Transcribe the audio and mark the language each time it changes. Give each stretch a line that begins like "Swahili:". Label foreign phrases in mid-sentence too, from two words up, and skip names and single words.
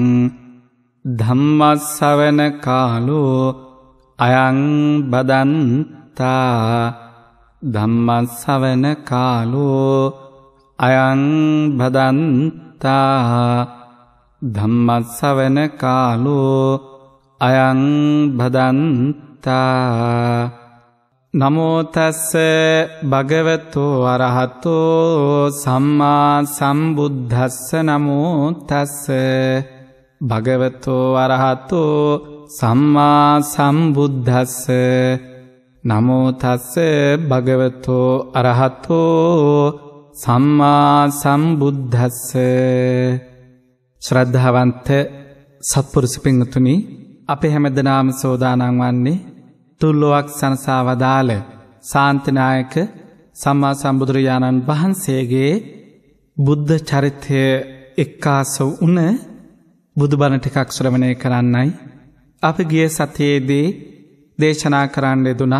Pali: ධම්මස්සවන කාලෝ අයං බදන්තා ධම්මස්සවන කාලෝ අයං බදන්තා ධම්මස්සවන කාලෝ අයං බදන්තා. නමෝ තස්ස භගවතු අරහතෝ සම්මා සම්බුද්දස්ස. නමෝ තස්ස භගවතු අරහතෝ සම්මා සම්බුද්දස්ස. නමෝ තස්ස භගවතු අරහතෝ සම්මා සම්බුද්දස්ස.
Sinhala: ශ්‍රද්ධාවන්ත සත්පුරුෂ පින්තුනි, අපේ හැමදෙනාම සෝදානම් වන්නේ තුල්ලොවක් සනසා වදාළ ශාන්තිනායක සම්මා සම්බුදුරජාණන් වහන්සේගේ බුද්ධ චරිතය එක්කාස වුණ බුදුබණ ටිකක් ශ්‍රවණය කරන්නයි අපි ගිය සතියේදී දේශනා කරන්න යෙදුණා.